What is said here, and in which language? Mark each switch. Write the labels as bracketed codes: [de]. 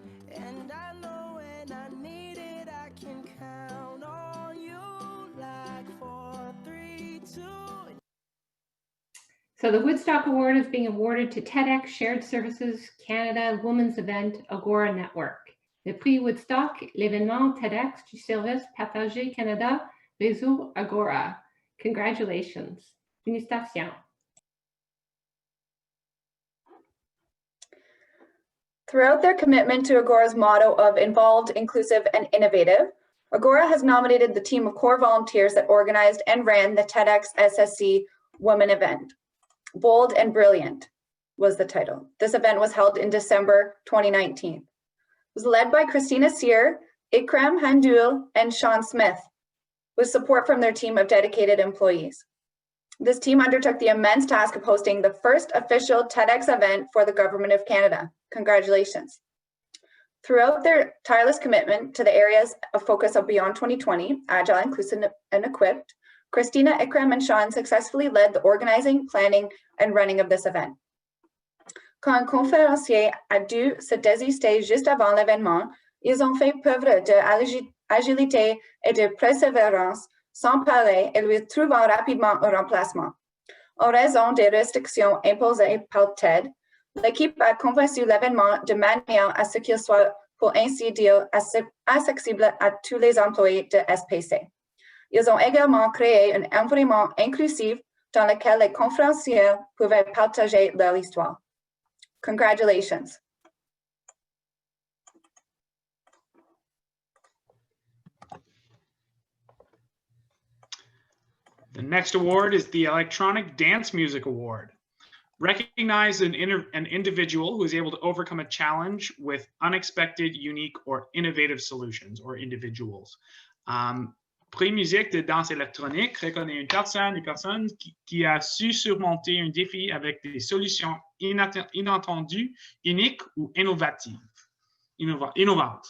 [en] And I know when I need it, I can count on you like 4, 3, 2. So the Woodstock Award is being awarded to TEDx Shared Services Canada Women's Event Agora Network. [fr] Le prix Woodstock, l'événement TEDx du Service Partagé Canada Réseau Agora. [en] Congratulations. Félicitations. Throughout their commitment to Agora's motto of involved, inclusive, and innovative, Agora has nominated the team of core volunteers that organized and ran the TEDx SSC Women event. Bold and Brilliant was the title. This event was held in December 2019. It was led by Christina Sear, Ikram Handul, and Sean Smith, with support from their team of dedicated employees. This team undertook the immense task of hosting the first official TEDx event for the Government of Canada. Congratulations. Throughout their tireless commitment to the areas of focus of Beyond 2020, Agile, Inclusive, and Equipped, Christina, Ikram, and Sean successfully led the organizing, planning, and running of this event. [fr] Quand un conférencier a dû se désister juste avant l'événement, ils ont fait preuve d'agilité et de persévérance sans parler et lui trouvant rapidement un remplacement. En raison des restrictions imposées par TED, l'équipe a conçu l'événement de manière à ce qu'il soit, pour ainsi dire, accessible à tous les employés de SPC. Ils ont également créé un environnement inclusif dans lequel les conférenciers pouvaient partager leur histoire. [en] Congratulations. The next award is the Electronic Dance Music Award. Recognize an individual who is able to overcome a challenge with unexpected, unique, or innovative solutions, or individuals. [fr] Prix musique de danse électronique reconnaît une personne qui a su surmonter un défi avec des solutions inattendues, uniques ou innovantes.